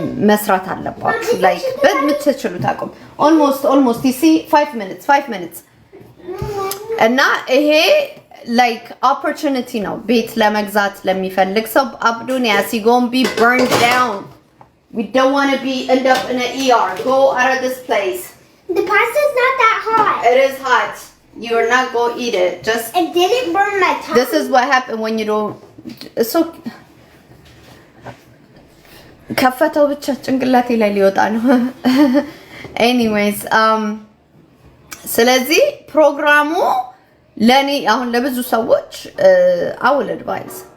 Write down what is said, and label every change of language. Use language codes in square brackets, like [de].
[am] መስራት አለባችሁ። ላይክ በምትችሉት አቅም ኦልሞስት [en] you see [am] 5 minutes እና ይሄ ላይክ ኦፖርቹኒቲ ነው ቤት ለመግዛት ለሚፈልግ ሰው። አብዱንያስ [en] you gonna be burned down. We don't want to be end up in an ER. Go out of this place. The pasta's not that hot. It is hot. You're not going to eat it. Just it didn't burn my tongue. This is what happened when you don't. [am] So ከፈተው ብቻ ጭንቅላቴ ላይ ሊወጣ ነው። ኤኒዌይስ ስለዚህ ፕሮግራሙ ለኔ አሁን ለብዙ ሰዎች [en] አውል አድቫይስ